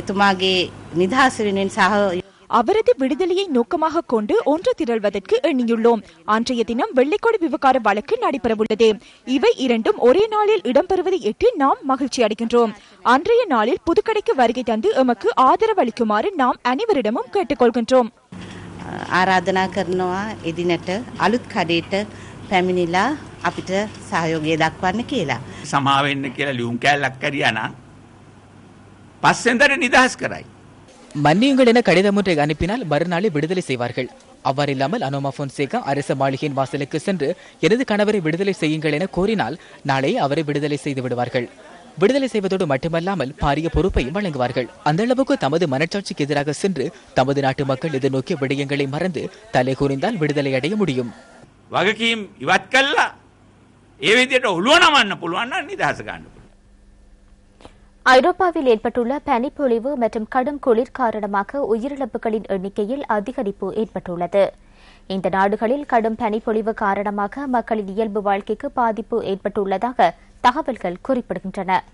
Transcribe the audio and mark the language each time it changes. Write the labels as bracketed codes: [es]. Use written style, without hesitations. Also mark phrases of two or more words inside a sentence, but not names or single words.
[ta] அவரது விடுதலையை நோக்கமாக கொண்டு ஒன்று திரள்வதற்கு எண்ணியுள்ளோம். அன்றைய தினம் வெள்ளைக்கொடி விவகார வழக்கு நடைபெறவுள்ளது. இவை இரண்டும் ஒரே நாளில் இடம்பெறுவதை எட்டு நாம் மகிழ்ச்சி அடைகின்றோம். அன்றைய நாளில் புதுக்கடைக்கு வருகை தந்து எமக்கு ஆதரவு அளிக்குமாறு நாம் அனைவரிடமும் கேட்டுக்கொள்கின்றோம். [si] ආරාධනා කරනවා එදිනට අලුත් කඩේට පැමිණිලා අපිට සහයෝගය දක්වන්න කියලා. සමා වෙන්න කියලා ලියුම් කෑල්ලක් කරියා නම් පස්සෙන්දර නිදහස් කරයි. [ta] மன்னியுங்கள் என கடிதம் ஒன்றை அனுப்பினால் மறுநாளே விடுதலை செய்வார்கள். அவ்வாறில்லாமல் அனோமா பொன்சேகா அரச மாளிகையின் வாசலுக்கு சென்று எனது கணவரை விடுதலை செய்யுங்கள் என கோரினால் நாளை அவரை விடுதலை செய்து விடுவார்கள். விடுதலை செய்வதோடு மட்டுமல்லாமல் பாரிய பொறுப்பையும் வழங்குவார்கள். அந்த அளவுக்கு தமது மனச்சாட்சிக்கு எதிராக சென்று தமது நாட்டு மக்கள் எதிர்நோக்கிய விடயங்களை மறந்து தலை கூறிந்தால் விடுதலை அடைய முடியும். [si] වගකීම් ඉවත් කළා ඒ විදියට ඔළුව නමන්න පුළුවන් නම් නිදහස ගන්න. [ta] ஐரோப்பாவில் ஏற்பட்டுள்ள பனிப்பொழிவு மற்றும் கடும் குளிர் காரணமாக உயிரிழப்புகளின் எண்ணிக்கையில் அதிகரிப்பு ஏற்பட்டுள்ளது. இந்த நாடுகளில் கடும் பனிப்பொழிவு காரணமாக மக்களின் இயல்பு வாழ்க்கைக்கு பாதிப்பு ஏற்பட்டுள்ளதாக தகவல்கள் குறிப்பிடுகின்றன.